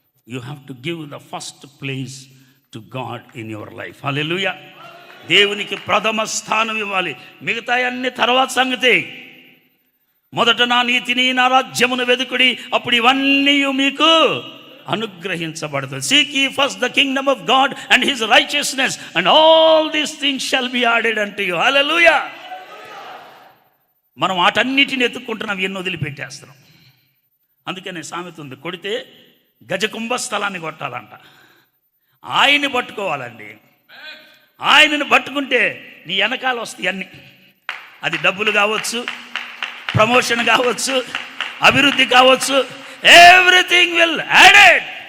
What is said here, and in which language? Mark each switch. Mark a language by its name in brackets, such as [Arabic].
[English] You have to give the first place to God in your life. Hallelujah. [Telugu] దేవునికి ప్రథమ స్థానం ఇవ్వాలి, మిగతా అన్ని తర్వాత సంగతి. మొదట నా నీతిని నా రాజ్యమును వెదుకుడి, అప్పుడు ఇవన్నీ మీకు అనుగ్రహించబడుతుంది. [English] Seek ye first the kingdom of God and his righteousness and all these things shall be added unto you. [Telugu] హల్లెలూయా. మనం వాటన్నిటిని ఎత్తుక్కుంటున్నాం, ఎన్నో వదిలిపెట్టేస్తున్నాం. అందుకనే సామెత ఉంది, కొడితే గజకుంభ స్థలాన్ని కొట్టాలంట. ఆయన్ని పట్టుకోవాలండి. ఆయనను పట్టుకుంటే నీ వెనకాల వస్తాయి అన్నీ. అది డబ్బులు కావచ్చు, ప్రమోషన్ కావచ్చు, అభివృద్ధి కావచ్చు, [English] Everything will added.